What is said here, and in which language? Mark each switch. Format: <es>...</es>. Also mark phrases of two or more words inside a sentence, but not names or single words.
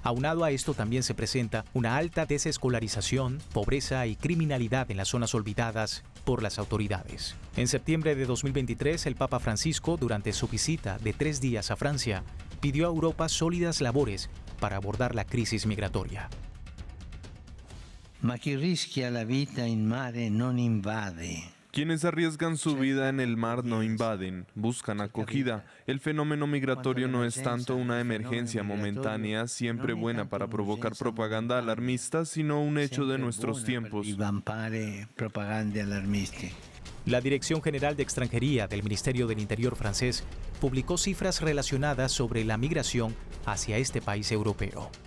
<es>Aunado a esto también se presenta una alta desescolarización, pobreza y criminalidad en las zonas olvidadas por las autoridades. En septiembre de 2023, el Papa Francisco, durante su visita de 3 días a Francia, pidió a Europa sólidas labores para abordar la crisis migratoria.</es> <it>Ma chi rischia la vita in mare non invade.</it> <es>Quienes arriesgan su vida en el mar no invaden, buscan acogida. El fenómeno migratorio no es tanto una emergencia momentánea, siempre buena para provocar propaganda alarmista, sino un hecho de nuestros tiempos. La Dirección General de Extranjería del Ministerio del Interior francés publicó cifras relacionadas sobre la migración hacia este país europeo.</es>